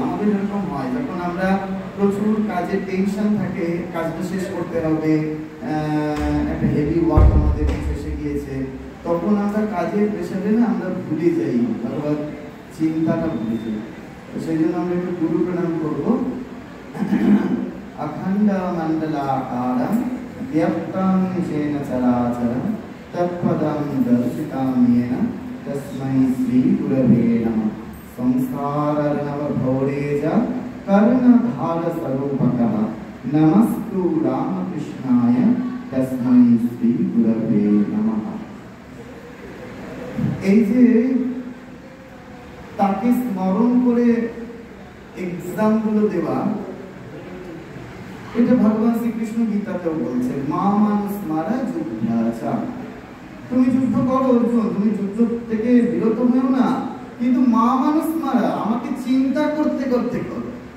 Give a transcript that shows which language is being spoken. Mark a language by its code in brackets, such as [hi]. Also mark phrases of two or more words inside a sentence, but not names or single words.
[bn] আমাদের এরকম হয় যখন আমরা প্রচুর কাজের টেনশন থাকে, কাজটা শেষ করতে হবে, একটা [en] heavy work [bn] আমাদের শেষে গিয়েছে, তখন আমরা কাজের প্রেশারে না আমরা ভুলে যাই, অথবা চিন্তাটা ভুলে যাই। তো সেই জন্য আমরা একটু গুরু প্রণাম করবো। [sa] अखंड मंडलाकारं व्याप्तं येन चराचरं तत्पदं दर्शितं येन तस्मै श्री गुरवे नमः। संसारार्णवघोरेज कर्णधारस्वरूपकः नमस्तु रामकृष्णाय तस्मै श्री गुरवे नमः। [bn] এই যে তাকে স্মরণ করে এক্সামগুলো দেওয়া, এটা ভগবান শ্রীকৃষ্ণ গীতাতেও বলছেন, [sa] মা মানুষ মারা যুদ্ধাচা। [bn] তুমি যুদ্ধ করো অর্জুন, তুমি যুদ্ধ থেকে বিরত হও না, কিন্তু [sa] মা মানুষ মারা, [bn] আমাকে চিন্তা করতে করতে করো।